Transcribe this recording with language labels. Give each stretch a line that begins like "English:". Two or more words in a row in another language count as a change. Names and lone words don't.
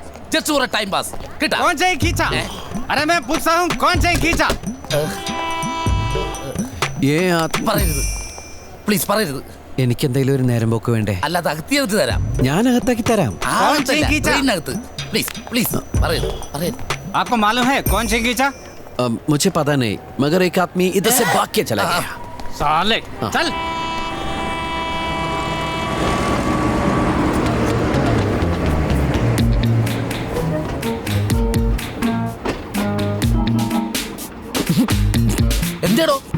English: just for a time pass.
Malayalam: കിട്ടാ? പറയരുത് പ്ലീസ്, പറയരുത്. എനിക്ക് എന്തെങ്കിലും ഒരു നേരം പോക്ക് വേണ്ടേ? അല്ലാതെ അകത്തിയകത്ത് തരാം. ഞാൻ അകത്താക്കി തരാം. ട്രെയിനകത്ത്
English: please please,
Malayalam: പറയരുത് പറയരുത്.
Hindi: आपको मालूम है कौन से खींचा? मुझे पता नहीं, मगर एक आदमी इधर से भाग के चला गया. साले चल.
Malayalam: എന്തേടോ?